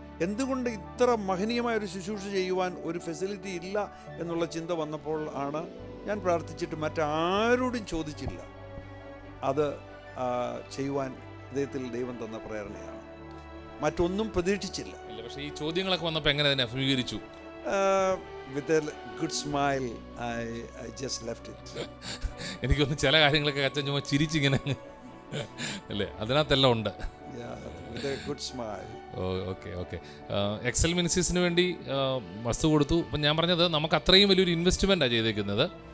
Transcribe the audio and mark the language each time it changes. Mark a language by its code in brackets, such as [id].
[ml] എന്തുകൊണ്ട് ഇത്ര മഹനീയമായ ഒരു ശുശ്രൂഷ ചെയ്യുവാൻ ഒരു ഫെസിലിറ്റി ഇല്ല എന്നുള്ള ചിന്ത വന്നപ്പോൾ ആണ് ഞാൻ പ്രാർത്ഥിച്ചിട്ട് മറ്റാരോടും ചോദിച്ചില്ല. അത് ചെയ്യുവാൻ ഹൃദയത്തിൽ ദൈവം തന്ന പ്രേരണയാണ്, മറ്റൊന്നും പ്രതീക്ഷിച്ചില്ല. പക്ഷേ ഈ ചോദ്യങ്ങളൊക്കെ വന്നപ്പോൾ എങ്ങനെ തന്നെ അഭിമുഖീകരിച്ചു? [en] With a good smile, I just left it. [ml] എനിക്കൊന്ന് ചില കാര്യങ്ങളൊക്കെ അച്ഛൻ ചുമ്മാ ചിരിച്ചിങ്ങനെ അല്ലേ, അതിനകത്തെല്ലാം ഉണ്ട്. [en] With a good smile. Okay. [ml] Excel മിനിസ്ട്രീസിന് വേണ്ടി വസ്തു കൊടുത്തു. അപ്പം ഞാൻ പറഞ്ഞത് നമുക്ക് അത്രയും വലിയൊരു ഇൻവെസ്റ്റ്മെൻറ്റാണ് ചെയ്തേക്കുന്നത്.